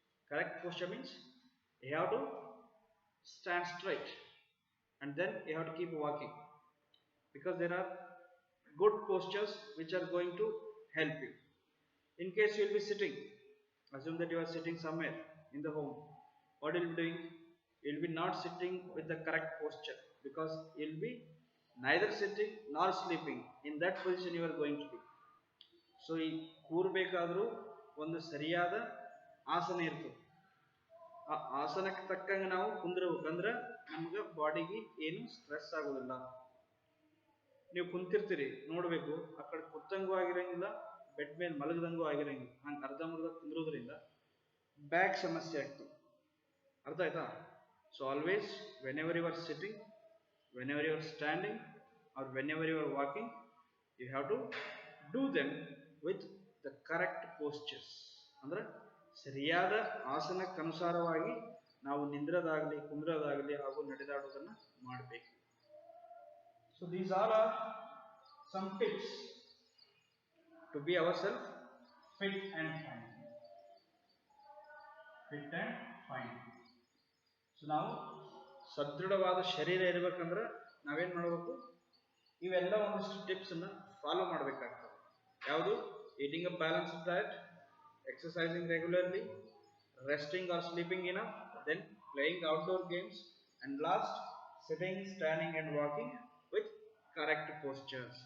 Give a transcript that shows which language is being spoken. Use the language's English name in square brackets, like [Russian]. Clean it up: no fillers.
[English] Correct posture means you have to stand straight and then you have to keep walking, because there are good postures which are going to help you. In case you will be sitting, assume that you are sitting somewhere in the home, what you will be doing? You will be not sitting with the correct posture, because you will be neither sitting nor sleeping. In that position you are going to be. [Kannada] So ಈ ಕೂರ್ಬೇಕಾದ್ರೂ ಒಂದು ಸರಿಯಾದ ಆಸನ ಇರ್ತದೆ. ಆ ಆಸನಕ್ಕೆ ತಕ್ಕಂಗೆ ನಾವು ಕುಂದ್ರಬೇಕಂದ್ರೆ ನಮ್ಗೆ ಬಾಡಿಗೆ ಏನು ಸ್ಟ್ರೆಸ್ ಆಗೋದಿಲ್ಲ. ನೀವು ಕುಂತಿರ್ತೀರಿ ನೋಡಬೇಕು, ಆ ಕಡೆ ಕುತ್ತಂಗೂ ಆಗಿರಂಗಿಲ್ಲ, ಬೆಡ್ ಮೇಲೆ ಮಲಗದಂಗೂ ಆಗಿರಂಗಿಲ್ಲ. ಹಂಗೆ ಅರ್ಧಂಬರ್ಧ ಕುಂದ್ರೋದ್ರಿಂದ ಬ್ಯಾಕ್ ಸಮಸ್ಯೆ ಆಗ್ತದೆ. ಅರ್ಥ ಆಯ್ತಾ? [English] So always whenever you are sitting, whenever you are standing or whenever you are walking, you have to do them with the correct postures. [Kannada] ಅಂದ್ರೆ ಸರಿಯಾದ ಆಸನಕ್ಕನುಸಾರವಾಗಿ ನಾವು ನಿಂದ್ರದಾಗಲಿ ಕುಂದ್ರದಾಗಲಿ ಹಾಗೂ ನಡೆದಾಡೋದನ್ನ ಮಾಡಬೇಕು. [English] So these are some tips to be ourselves fit and fine. Fit and fine. [Kannada] So ನಾವು ಸದೃಢವಾದ ಶರೀರ ಇರಬೇಕಂದ್ರೆ ನಾವೇನ್ ಮಾಡಬೇಕು? ಇವೆಲ್ಲ ಒಂದಿಷ್ಟು ಟಿಪ್ಸ್ ಅನ್ನ ಫಾಲೋ ಮಾಡಬೇಕಾಗ್ತದೆ. ಯಾವುದು? [English] Eating a balanced diet, exercising regularly, resting or sleeping enough, then playing outdoor games, and last sitting, standing and walking with correct postures.